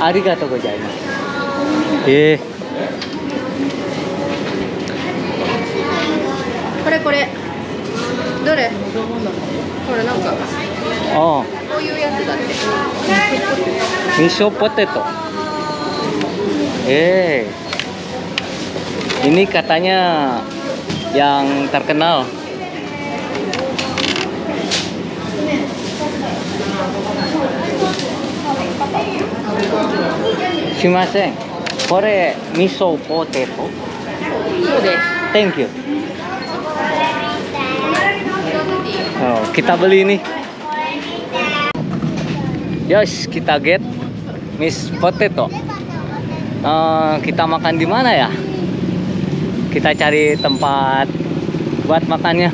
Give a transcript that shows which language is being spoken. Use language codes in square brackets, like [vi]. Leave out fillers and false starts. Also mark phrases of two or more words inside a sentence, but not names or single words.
[ja] ありがとうございます。これこれ。どれ？これなんか [en] Oh, [ja] こういうやつだって。 [en] miso potato. [id] Ini katanya yang terkenal. [ja] Sumimasen. Kore miso potato. そうです。 [en] Thank you. [id] Oh, kita beli nih. Yos, kita get Miss Potato. Kita makan di mana ya? Kita cari tempat buat makannya.